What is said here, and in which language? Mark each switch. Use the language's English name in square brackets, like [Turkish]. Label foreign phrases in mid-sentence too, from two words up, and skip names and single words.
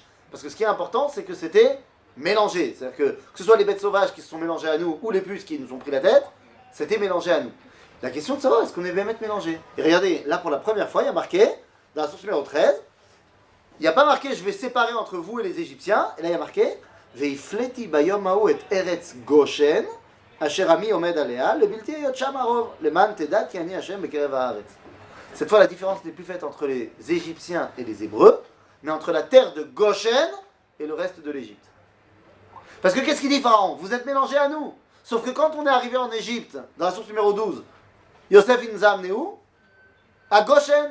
[French] Parce que ce qui est important, c'est que c'était mélangé. C'est-à-dire que ce soit les bêtes sauvages qui se sont mélangées à nous ou les puces qui nous ont pris la tête, c'était mélangé à nous. La question de savoir est-ce qu'on est bien mettre mélangé. Et regardez, là pour la première fois, il y a marqué, dans la source numéro 13, il n'y a pas marqué je vais séparer entre vous et les Égyptiens. Et là il y a marqué [Hebrew] והפליתי ביום ההוא את ארץ גושן אשר עמי עומד עליה לבלתי היות שם ערוב למען תדע כי אני השם בקרב הארץ. [French] Cette fois la différence n'est plus faite entre les Égyptiens et les Hébreux, mais entre la terre de Goshen et le reste de l'Égypte. Parce que qu'est-ce qu'il dit Pharaon? Vous êtes mélangés à nous. Sauf que quand on est arrivé en Égypte, dans la source numéro 12, Yosef il nous a amené où? À Goshen.